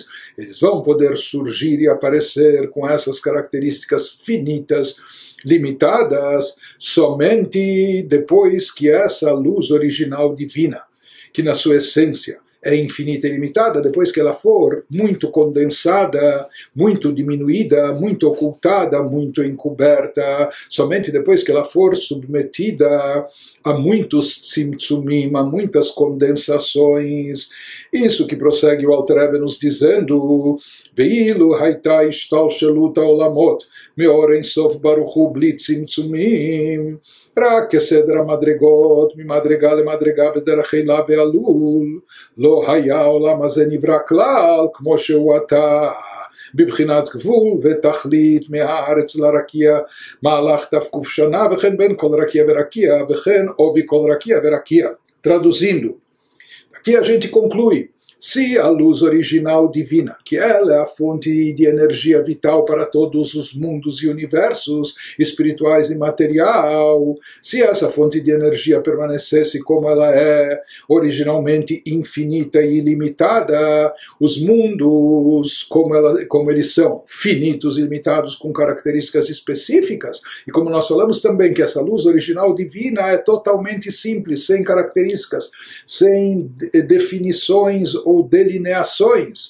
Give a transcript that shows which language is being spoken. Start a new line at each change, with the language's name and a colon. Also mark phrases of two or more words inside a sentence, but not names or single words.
Portuguese: Eles vão poder surgir e aparecer com essas características finitas, limitadas, somente depois que essa luz original divina, que na sua essência é infinita e limitada depois que ela for muito condensada, muito diminuída, muito ocultada, muito encoberta. Somente depois que ela for submetida a muitos tzimtzumim, a muitas condensações. Isso que prossegue o Alter Rebbe nos dizendo:
Hebrew: ואילו היתה השתלשלות העולמות מאור אין סוף ברוך הוא בלי צמצומים רק כסדר המדרגות ממדרגה למדרגה בדרך הילה בעלול לא היה העולם הזה נברא כלל כמו שהוא עתה בבחינת גבול ותכלית מהארץ לרקיע מהלך תקוף שנה וכן בין כל רקיע ורקיע וכן עובי כל רקיע ורקיע.
Portuguese: Traduzindo, aqui a gente conclui: se a luz original divina, que ela é a fonte de energia vital para todos os mundos e universos espirituais e material, se essa fonte de energia permanecesse como ela é, originalmente infinita e ilimitada, os mundos, como eles são, finitos e limitados com características específicas, e como nós falamos também que essa luz original divina é totalmente simples, sem características, sem definições ou delineações.